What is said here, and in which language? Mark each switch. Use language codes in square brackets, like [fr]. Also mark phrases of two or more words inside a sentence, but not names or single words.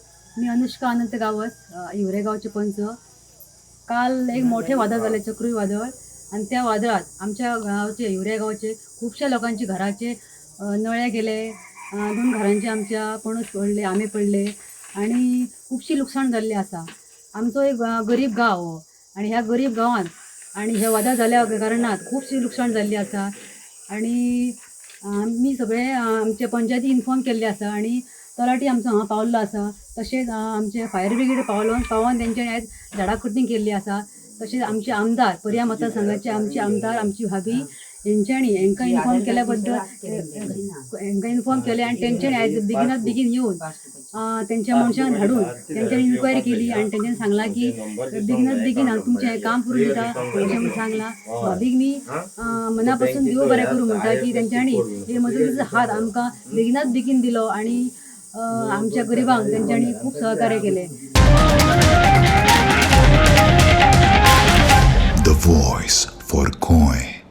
[kok] मी अनुष्का अनंत गावस हिवरेगावचे पंच. काल एक मोठे वादळ झाले, चक्रीवादळ, आणि त्या वादळात आमच्या गावचे हिवरेगावचे खूपशा लोकांची घराचे नळे गेले. 2 घरांचे आमच्या पणस पडले, आंबे पडले आणि खूपशी नुकसाण झाले असा. आमचो एक गरीब गाव हो, आणि ह्या गरीब गावात आणि हे वादळ झाल्या कारणात खूपशी नुकसाण झाली असा. आणि मी सगळे आमचे पंचायती इन्फॉर्म केल्ले आसा आणि तलाठी आमचो हांगा पावल्लो आसा. तशेंच आमचे [en] fire brigade [kok] पावोन तेंच्यांनी आयज झाडां कटींग केल्ली आसा. तशेंच आमचे आमदार पर्या मतदारसंघाचे आमचे आमदार आमची भाभी हेंच्यांनी हेंकां इन्फॉर्म केल्या बद्दल हेंकां इन्फॉर्म केले आणि तेंच्यांनी आयज बेगिनात बेगीन येवन तेंच्या मनशांक धाडून तेंच्यांनी इन्क्वायरी केली आणि तेंच्यांनी सांगला की बेगिनात बेगीन हांव तुमचें हें काम करून दिता अशें म्हणून सांगलां. भाभीक मी मनापासून देव बरें करूं म्हणटा की तेंच्यांनी हे मदतीचो हात आमकां बेगिनात बेगीन दिलो आणि आमच्या गरिबांक तेंच्यांनी खूब सहकार्य केले. [en] The voice for Coin.